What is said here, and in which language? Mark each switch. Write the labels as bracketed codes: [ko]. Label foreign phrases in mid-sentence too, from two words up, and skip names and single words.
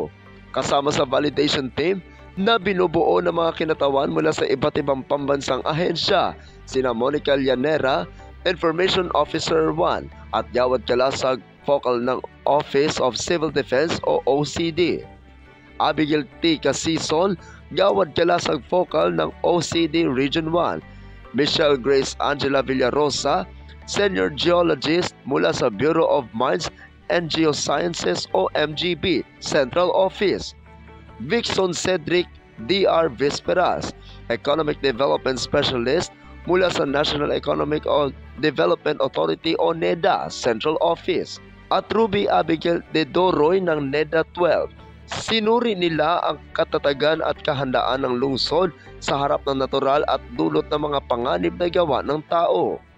[tl] Kasama sa validation team na binubuo ng mga kinatawan mula sa iba't ibang pambansang ahensya, sina Monica Llanera, Information Officer 1 at Gawad Kalasag Focal ng Office of Civil Defense o OCD. Abigail T. Casison, Gawad Kalasag Focal ng OCD Region 1. Michelle Grace Angela Villarosa, Senior Geologist mula sa Bureau of Mines and Geosciences o MGB Central Office. Vixon Cedric DR Visperas, Economic Development Specialist mula sa National Economic Development Authority o NEDA Central Office. At Ruby Abigail de Doroy ng NEDA 12. Sinuri nila ang katatagan at kahandaan ng lungsod sa harap ng natural at dulot ng mga panganib na gawa ng tao.